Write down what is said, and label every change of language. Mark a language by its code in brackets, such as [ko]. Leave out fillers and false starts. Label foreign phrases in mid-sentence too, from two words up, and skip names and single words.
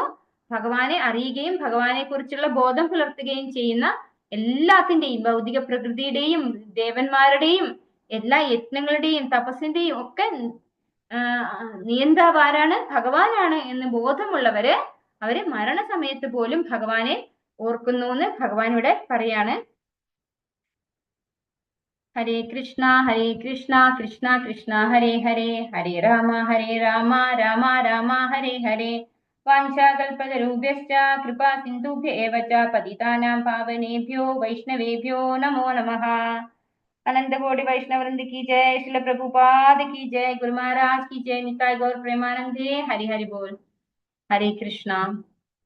[ml] ഭഗവാനെ അറിയുകയും ഭഗവാനെ കുറിച്ചുള്ള ബോധം പുലർത്തുകയും ചെയ്യുന്ന എല്ലാത്തിന്റെയും, ഭൗതിക പ്രകൃതിയുടെയും ദേവന്മാരുടെയും എല്ലാ യജ്ഞങ്ങളുടെയും തപസ്സിന്റെയും ഒക്കെ നിയന്താവാരാണ്? ഭഗവാനാണ് എന്ന് ബോധമുള്ളവര് അവര് മരണസമയത്ത് പോലും ഭഗവാനെ ഓർക്കുന്നു എന്ന് ഭഗവാൻ ഇവിടെ പറയാണ്. [sa] ഹരേ കൃഷ്ണ കൃഷ്ണ കൃഷ്ണ ഹരേ ഹരേ, ഹരേ രാമ രാമ രാമ ഹരേ ഹരേ. വാഞ്ചാകൽപതരുഭ്യശ്ച കൃപാ സിന്ധുഭ്യ ഏവ ച പതിതാനാം പാവനേഭ്യോ വൈഷ്ണവേഭ്യോ നമോ നമഃ. [hi] अनंत कोटि वैष्णववृंद की जय, श्रील प्रभुपाद की जय, गुरु महाराज की जय, [bn] নিতাই গৌর প্রেমানন্দে, হরি হরি বোল. [sa] हरे कृष्णा.